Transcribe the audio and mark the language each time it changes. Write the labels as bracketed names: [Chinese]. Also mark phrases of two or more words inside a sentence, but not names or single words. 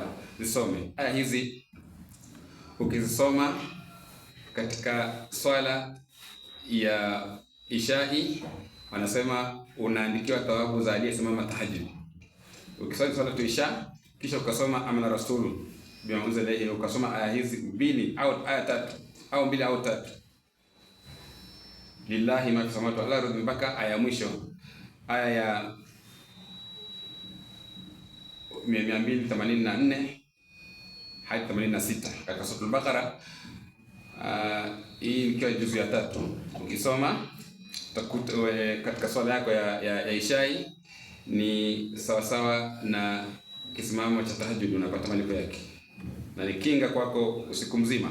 [Swahili] Zisome aya hizi, ukizisoma katika swala ya ishai, wanasema unaandikiwa thawabu za aliyesimama tahajjud. Ukisali swala tu isha kisha ukasoma [Arabic] آمن الرسول بما أنزل إليه, [Swahili] ukasoma aya hizi mbili au aya tatu au mbili au tatu, [Arabic] لله ما في السماوات والأرض, [Swahili] mpaka aya mwisho, aya ya 284 hadi 86 katika Suratul Baqara. Hii ikiwa juzu ya 3. Ukisoma utakuta katika swala yako ya ishai ni sawa sawa na kisimamo cha tahajjud, unapata malipo yake na ni kinga kwako usiku mzima.